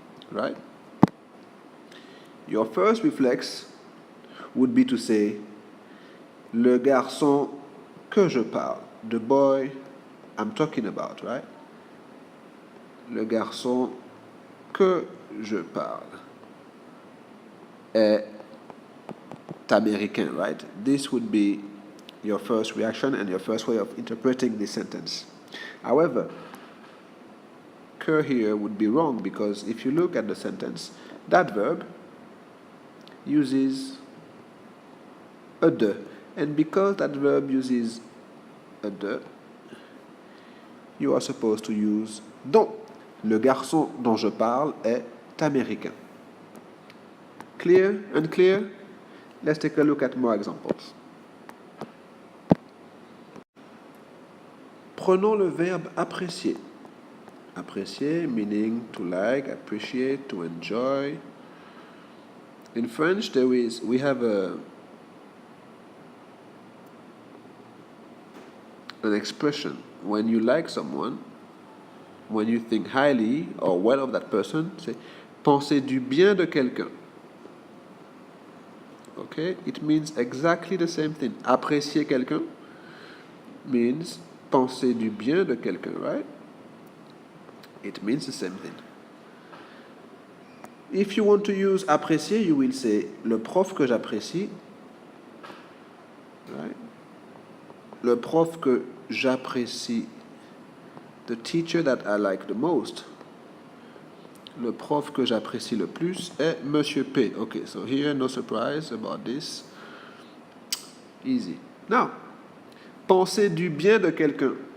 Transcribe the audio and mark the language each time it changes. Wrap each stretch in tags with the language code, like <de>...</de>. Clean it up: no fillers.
<en>Right? Your first reflex would be to say</en> <fr>le garçon que je parle,</fr> <en>the boy I'm talking about, right?</en> <fr>Le garçon que je parle est américain, right?</fr> <en>This would be your first reaction and your first way of interpreting this sentence. However, que here would be wrong because if you look at the sentence, that verb uses a de. And because that verb uses a de, you are supposed to use dont.</en> <fr>Le garçon dont je parle est américain.</fr> <en>Clear? Unclear? Let's take a look at more examples.</en> <fr>Prenons le verbe apprécier.</fr> <en>Apprécier meaning to like, appreciate, to enjoy. In French, we have an expression. When you like someone, when you think highly or well of that person, say</en> <fr>penser du bien de quelqu'un.</fr> <en>Okay, it means exactly the same thing.</en> <fr>Apprécier quelqu'un means penser du bien de quelqu'un, right?</fr> <en>It means the same thing. If you want to use apprécier, you will say</en> <fr>le prof que j'apprécie,</fr> <en>right?</en> <fr>Le prof que j'apprécie,</fr> <en>the teacher that I like the most.</en> <fr>Le prof que j'apprécie le plus est Monsieur P.</fr> <en>Okay, so here no surprise about this. Easy.</en> <fr>Now, penser du bien de quelqu'un.</fr>